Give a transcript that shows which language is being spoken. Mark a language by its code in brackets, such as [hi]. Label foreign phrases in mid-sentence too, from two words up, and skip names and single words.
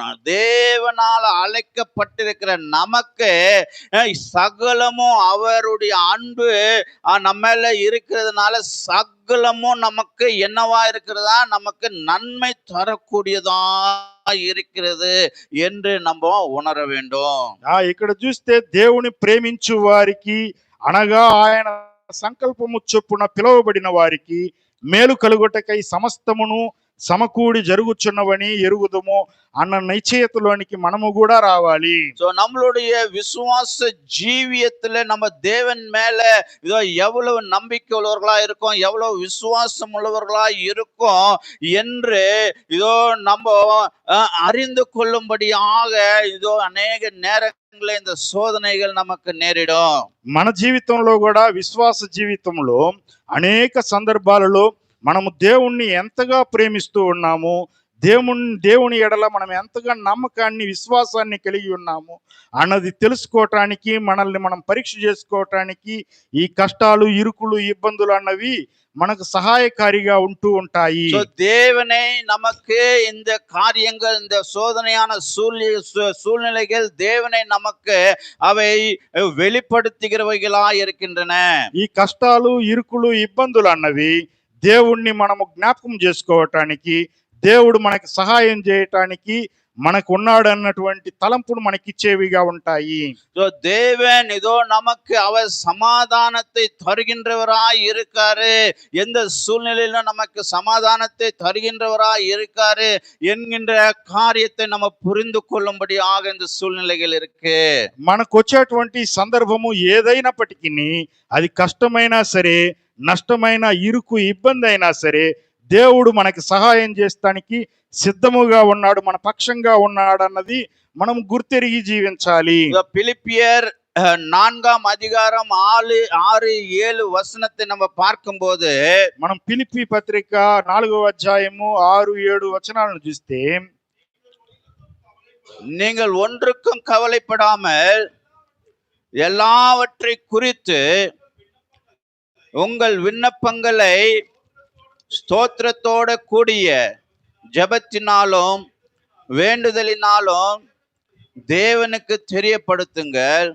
[ta] தேவனால அழைக்கப்பட்டிருக்கிற நமக்கு சகலமும் அவருடைய அன்பு நம்மள இருக்கிறதுனால சகலமும் நமக்கு என்னவா இருக்கிறதா, நமக்கு நன்மை தரக்கூடியதா இருக்கிறது என்று நம்ம உணர வேண்டும். [te] ఇక్కడ చూస్తే దేవుని ప్రేమించు వారికి, అనగా ఆయన సంకల్పము చొప్పున పిలువబడిన వారికి మేలు కలుగుటకై సమస్తమును సమకూడి జరుగుచున్నవని ఎరుగుదము అన్న నిశ్చయతలోనికి మనము కూడా రావాలి. [ta] சோ நம்மளுடைய விசுவாச ஜீவியத்துல நம்ம தேவன் மேல இதோ எவ்வளவு நம்பிக்கை உள்ளவர்களா இருக்கும், எவ்வளவு விசுவாசம் உள்ளவர்களா இருக்கும் என்று இதோ நம்ம அறிந்து கொள்ளும்படியாக இதோ அநேக நேரங்களில் இந்த சோதனைகள் நமக்கு நேரிடும். [te] మన జీవితంలో కూడా, విశ్వాస జీవితంలో అనేక సందర్భాలలో మనము దేవుణ్ణి ఎంతగా ప్రేమిస్తూ ఉన్నాము, దేవుని ఎడల మనం ఎంతగా నమ్మకాన్ని, విశ్వాసాన్ని కలిగి ఉన్నాము అన్నది తెలుసుకోవటానికి, మనల్ని మనం పరీక్ష చేసుకోవటానికి ఈ కష్టాలు, ఇరుకులు, ఇబ్బందులు అన్నవి మనకు సహాయకారిగా ఉంటూ ఉంటాయి. [ta] தேவனை நமக்கு இந்த காரியங்கள், இந்த சோதனையான சூழ்நிலைகள் தேவனை நமக்கு அவை வெளிப்படுத்துகிறவைகளா இருக்கின்றன. [te] ఈ కష్టాలు, ఇరుకులు, ఇబ్బందులు అన్నవి దేవుణ్ణి మనము జ్ఞాపకం చేసుకోవటానికి, దేవుడు మనకి సహాయం చేయటానికి మనకు ఉన్నాడు అన్నటువంటి తలంపును మనకిచ్చేవిగా ఉంటాయి. [ta] So தேவன் இதோ நமக்கு அவர் சமாதானத்தை தருகின்றவராய் இருக்காரு, எந்த சூழ்நிலையிலும் நமக்கு சமாதானத்தை தருகின்றவராய் இருக்காரு என்கின்ற காரியத்தை நம்ம புரிந்து கொள்ளும்படியாக இந்த சூழ்நிலைகள் இருக்கு. [te] మనకు వచ్చేటువంటి సందర్భము ఏదైనప్పటికీ అది కష్టమైనా సరే, నష్టమైన, ఇరుకు, ఇబ్బంది అయినా సరే, దేవుడు మనకి సహాయం చేస్తానికి సిద్ధముగా ఉన్నాడు, మన పక్షంగా ఉన్నాడు అన్నది మనం గుర్తెరిగి జీవించాలి. [ta] பிலிப்பியர் 4ஆம் அதிகாரம் 6-7 வசனத்தை நம்ம பார்க்கும்போது, [te] మనం ఫిలిప్పీ పత్రిక 4వ అధ్యాయము 6-7 వచనాలను చూస్తే, [ta] நீங்கள் ஒன்றுக்கும் கவலைப்படாமல் எல்லாவற்றை குறித்து உங்கள் விண்ணப்பங்களை ஸ்தோத்திரத்தோட கூடிய ஜெபத்தினாலும் வேண்டுதலினாலும் தேவனுக்கு தெரியப்படுத்துங்கள்.